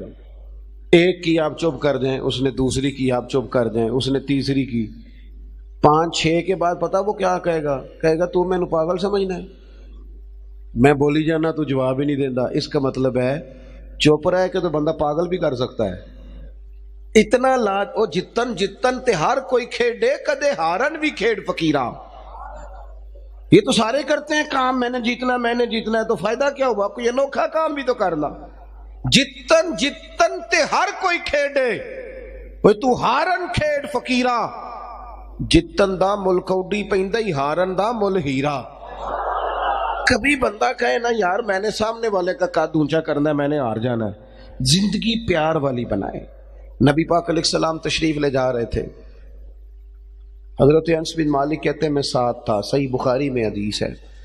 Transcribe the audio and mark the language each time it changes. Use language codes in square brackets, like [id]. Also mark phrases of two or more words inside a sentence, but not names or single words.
[ur] ایک کی آپ چپ کر دیں, اس نے دوسری کی آپ چپ کر دیں, اس نے تیسری کی, 5 6 کے بعد پتا وہ کیا کہے گا, کہے گا تو میں نے پاگل سمجھنا ہے, میں بولی جانا تو جواب ہی نہیں دینا. اس کا مطلب ہے چپ رہ کے تو بندہ پاگل بھی کر سکتا ہے. [pa] اتنا لاج او جتن جتن تے ہر کوئی کھیڈے کدے ہارن بھی کھیڈ فقیرا. [ur] یہ تو سارے کرتے ہیں کام, میں نے جیتنا ہے, تو فائدہ کیا ہوا, کوئی انوکھا کام بھی تو کر لا. [pa] جتن جتن تے ہر کوئی کھیڈے, تو ہارن کھیڈ فقیرا. جتن دا مل کوڈی پیندا ہی, ہارن دا مل ہیرا. [ur] کبھی بندہ کہے نا یار میں نے سامنے والے کا قد اونچا کرنا ہے, میں نے ہار جانا ہے. زندگی پیار والی بنائے. نبی پاک [ar] علیہ السلام [ur] تشریف لے جا رہے تھے, حضرت انس بن مالک کہتے ہیں میں ساتھ تھا, صحیح بخاری میں حدیث ہے.